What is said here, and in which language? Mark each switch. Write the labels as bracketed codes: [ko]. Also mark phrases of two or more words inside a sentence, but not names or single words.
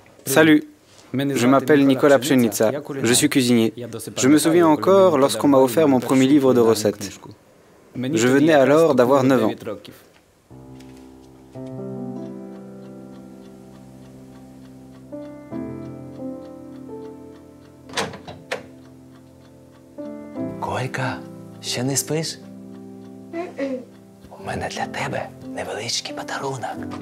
[fr] Salut, je m'appelle Nicolas Pszenica, je suis cuisinier. Je me souviens encore lorsqu'on m'a offert mon premier livre de recettes. Je venais alors d'avoir 9 ans. [uk] Колька, ще не спиш? У мене для тебе невеличкий подарунок.